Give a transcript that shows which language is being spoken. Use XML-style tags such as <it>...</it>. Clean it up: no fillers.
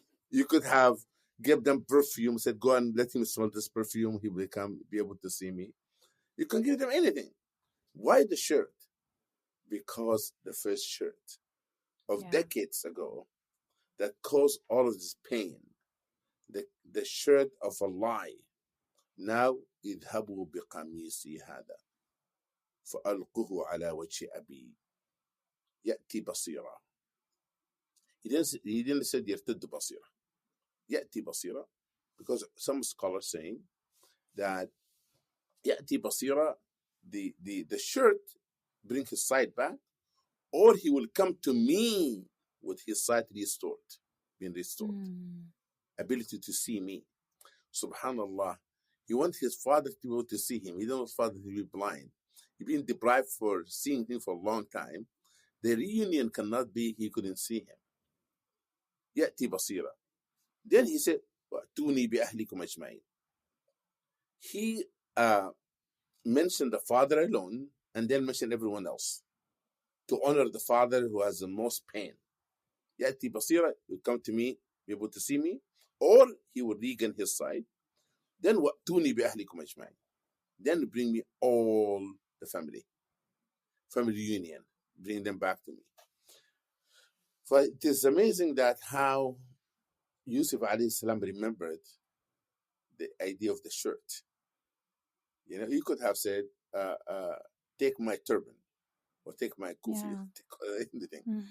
<en>You could have give them perfume, said, go and let him smell this perfume, he will be able to see me. You can give them anything. Why the shirt? Because the first shirt of decades ago that caused all of this pain, the shirt of a lie. Now,</en> <ar>idhabu biqamisi hada فألقه على وجه أبي يأتي بصيرا.</ar> <en>He didn't say</en> <ar>يرتد بصيرا. يأتي بصيرا,</ar> <en>because some scholars saying that</en> <ar>يأتي بصيرا,</ar> <en>the shirt bring his sight back, or he will come to me with his sight being restored, ability to see me. Subhanallah, he wants his father to be able to see him. He doesn't want his father to be blind. He's been deprived for seeing him for a long time. The reunion cannot be, he couldn't see him.</en> <ar>يأتي بصيرا.</ar> <en>Then he said,</en> <ar>وَأْتُونِي بِأَهْلِكُمْ أَجْمَعِينَ.</ar> <en>He mentioned the father alone, and then mentioned everyone else, to honor the father who has the most pain.</en> <ar>يأتي بصيرا,</ar> <en>he will come to me, be able to see me, or he will regain his sight. Then</en> <ar>وَأْتُونِي بِأَهْلِكُمْ أَجْمَعِينَ.</ar> <en>Then bring me all the family reunion, bring them back to me. So it is amazing that how Yusuf alayhi salam remembered the idea of the shirt. You know, he could have said, take my turban, or take my kufi, take anything.</en>